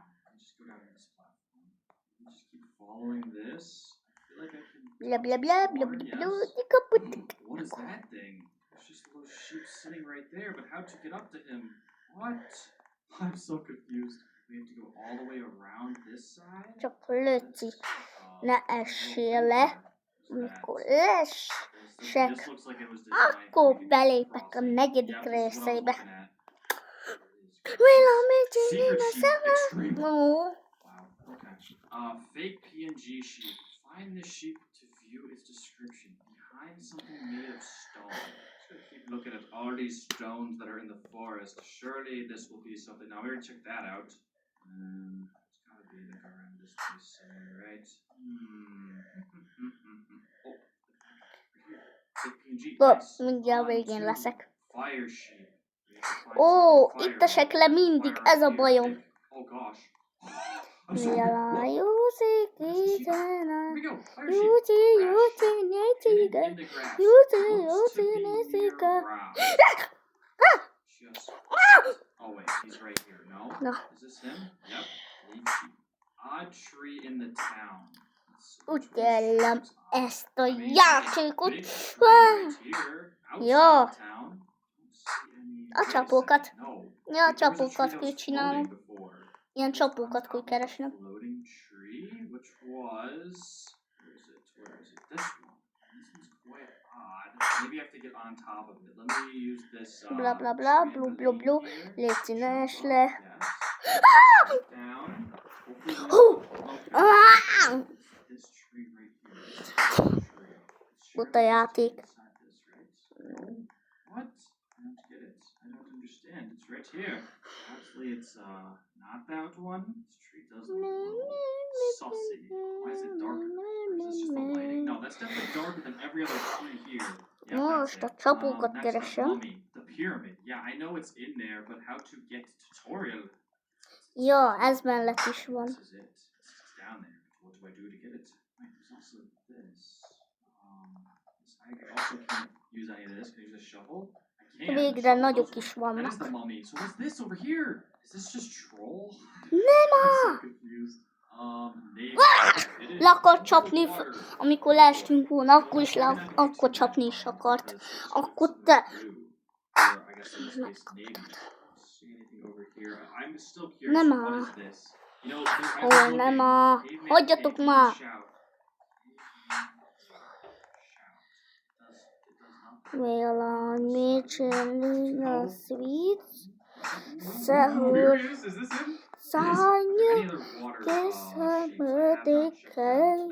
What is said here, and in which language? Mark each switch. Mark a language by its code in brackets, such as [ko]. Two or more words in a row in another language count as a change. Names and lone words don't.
[en] Let me just go down this platform. Let me just keep following this. I feel like I can... Bla bla bla bla bla bla. What is that thing? There's just a little sheep sitting right there, but how'd you get up to him? What? I'm so confused. We have to go all the way around this side? [hu] Csak Lőci, ne essél le. Amikor leesek, [en] This looks like it was designed [hu] akkor [en] for me to [hu] belépek a [en] cross it. [hu] negyedik [en] Yeah, this is what I was [hu] részébe. [en] looking at. [hu] Véleményén [en] Secret [hu] a [en] sheep [hu] szava. [en] extreme. No. Wow, okay. Fake PNG sheep. Find the sheep to view its description. Behind something made of stone. Just gonna keep looking at all these stones that are in the forest. Surely this will be something. Now we already checked that out. It's gotta be like around this place somewhere, right? Oh, fake PNG. Nice. [hu] Mindjárt [en] On [hu] végén [en] to [hu] leszek. [en] Fire sheep. [hu] Ó, itt esek le mindig, ez a bajom. [en] Oh gosh. Józik, Here we go. Fire sheep. [hu] Jóci, Jóci, nézika. Jóci, Jóci, nézika. [en] Oh wait, he's right here. No? No. Is this him? Yep. Lychee. Odd tree in the town. [hu] Utálom ezt a [en] Amazing. [hu] játékot. [en] Big tree right here. Outside [hu] Jó. [en] the town. Don't see any- [hu] A csapókat. [en] No. [hu] Ja, a [en] Wait, there was a tree [hu] csapókat [en] that [hu] kell [en] was [hu] csinálnom. [en] floating before. [hu] Ilyen csapókat kell keresnem. [en] Floating tree, which was... Where is it? This one. This one's quite odd. Maybe I have to get on top of it. Let me use this... Bla bla bla, blu blu blu. [hu] Léci, ne es le. [en] Down. This tree right here. [hu] Buta játék. [en] What? I don't get it. I don't understand. It's right here. Actually, it's not that one. This tree does look a little saucy. Why is it darker? Or is this just the lighting? No, that's definitely darker than every other tree here. Yeah, [hu] Most a [en] that's it. [hu] csapókat [en] Next up, [hu] keresem. [en] mummy, the pyramid. Yeah, I know it's in there, but how to get tutorial? [hu] Ja, ez mellett is van. [en] This is it. It's down there. What do I do to get it? Wait, there's also this. I also can't use any of this. Can I use a shovel? I can't. [hu] Végre [en] The [hu] nagyok [en] shovel [hu] is [en] doesn't work. That is the [hu] vannak. [en] mummy. So what's this over here? Is this just troll? [hu] Nem [en] I'm [hu] á! [en] so confused. Navy. It is [hu] Le akart csapni, [en] water. [hu] amikor leestünk volna, akkor is akkor csapni is akart. Akkor te... Nem á. Ó, nem á. Hagyjatok már. [en] Well, Mitchell, the sweets. Sahur. Sanya. Guess her birthday cake.